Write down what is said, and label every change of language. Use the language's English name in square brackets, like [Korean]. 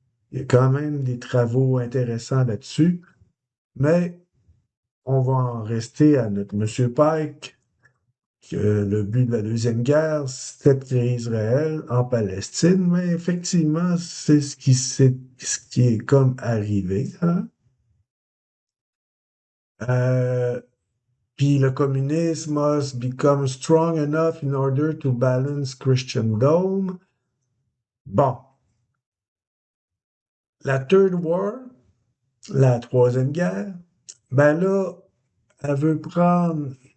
[French] Il y a quand même des travaux intéressants là-dessus, mais on va en rester à notre Monsieur Pike, que le but de la Deuxième Guerre, c'était de créer Israël en Palestine, mais effectivement, c'est ce qui est comme arrivé, hein? Euh, Puis le communisme [English] must become strong enough in order to balance Christendom. [French] Bon, la [English] Third War, [French] la Troisième Guerre, ben là, elle veut prendre.